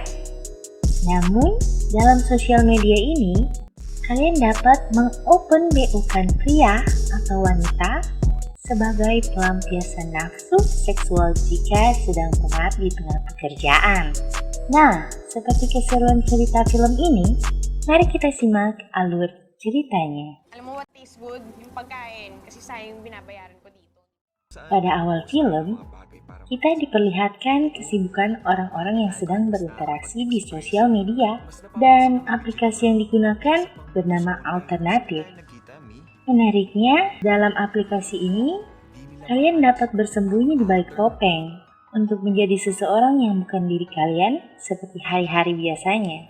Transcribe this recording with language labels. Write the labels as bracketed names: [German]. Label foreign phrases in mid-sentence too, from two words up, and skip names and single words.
[Indonesian] Namun, dalam sosial media ini, kalian dapat mengopen BO-kan pria atau wanita sebagai pelampiasan nafsu seksual jika sedang penat di tengah pekerjaan. Nah, seperti keseruan cerita film ini, mari kita simak alur ceritanya. [Filipino] Alam mo [English] what tastes good? [Filipino] Yung pagkain. Kasi sayang yung binabayaran ko dito. [Indonesian] Pada awal film, kita diperlihatkan kesibukan orang-orang yang sedang berinteraksi di sosial media dan aplikasi yang digunakan bernama Alternatif. Menariknya, dalam aplikasi ini, kalian dapat bersembunyi di balik topeng untuk menjadi seseorang yang bukan diri kalian seperti hari-hari biasanya.